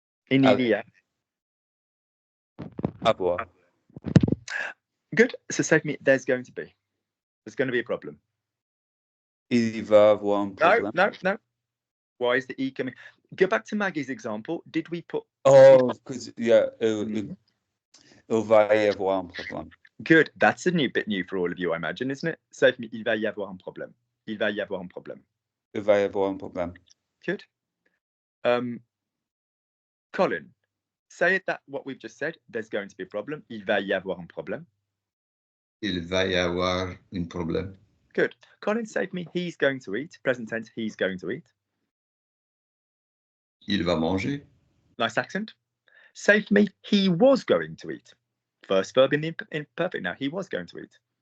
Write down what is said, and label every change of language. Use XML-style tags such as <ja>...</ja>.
<fr>In il y a. Avoir.</fr> <en>Good. So say for me, there's going to be. There's going to be a problem.</en> <fr>Il va avoir un problème.</fr> <en>No. Why is the E coming? Go back to Maggie's example. Did we put... Oh, because, yeah,</en> <fr>il va y avoir un problème.</fr> <en>Good. That's a bit new for all of you, I imagine, isn't it? Say for me,</en> <fr>il va y avoir un problème. Il va y avoir un problème. Il va y avoir un problème.</fr> <en>Good. Colin, say that what we've just said, there's going to be a problem.</en> <fr>Il va y avoir un problème. Il va y avoir un problème.</fr> <en>Good. Colin, say for me, he's going to eat. Present tense, he's going to eat.</en> <fr>Il va manger.</fr> <en>Nice accent. Say for me, he was going to eat. First verb in the imperfect now. He was going to eat.</en>